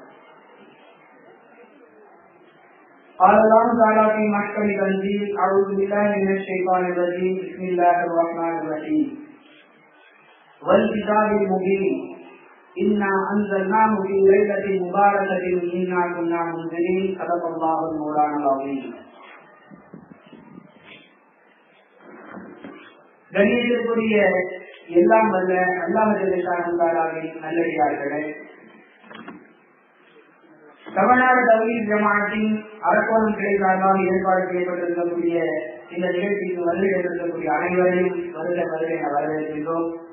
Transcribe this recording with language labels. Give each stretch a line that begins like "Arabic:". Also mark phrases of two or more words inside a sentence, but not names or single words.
Arabic: قال الله تعالى في محكم تنزيل: اعوذ بالله من الشيطان الرجيم، بسم الله الرحمن الرحيم. والكتاب المبين انا انزلناه في ليله مباركه انا كنا منذرين. صدق الله المولانا العظيم.
Tamil: கணியத்திற்குரிய எல்லாம் வல்ல அல்லாஹ் ஜல்லைஹாவின் நல்லடியார்களே, தமிழ்நாடு தௌஹீத் ஜமாஅத்தின் அரக்கோணம் கிளை சார்பாக ஏற்பாடு செய்யப்பட்டிருக்கக்கூடிய இந்த நிகழ்ச்சிக்கு வருகை இருக்கக்கூடிய அனைவரையும் வருகை வரவேற்கின்றோம்.